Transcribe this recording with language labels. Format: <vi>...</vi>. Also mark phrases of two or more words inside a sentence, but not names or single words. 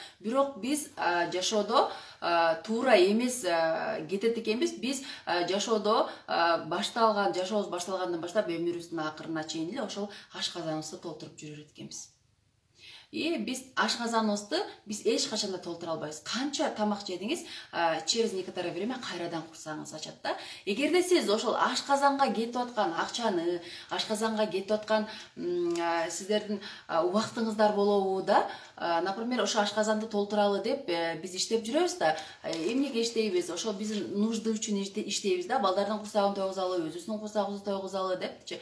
<ky>Бирок биз жашоодо туура эмес кетет экенбиз. Биз жашоодо жашообуз башталгандан баштап өмүрүбүздүн акырына чейин эле ошол аш казаныбызды толтуруп жүрөт экенбиз. И биз аш казаныбызды биз эч качан да толтура албайбыз. Канча тамак жедиңиз,</ky> <ru>через некоторое время</ru> <ky>кайрадан курсагыңыз ачат да. Эгерде сиз ошол аш казанга кетип аткан акчаны, аш казанга кетип аткан сиздердин убактыңыздар болобу да, например, ошо аш казанды толтуралы деп биз иштеп жүрөбүз да. Эмнеге иштейбиз? Ошол биздин нужды үчүн иштейбиз да. Балдардын курсагын тойгузалы, өзүбүздүн курсагыбызды тойгузалы депчи.</ky>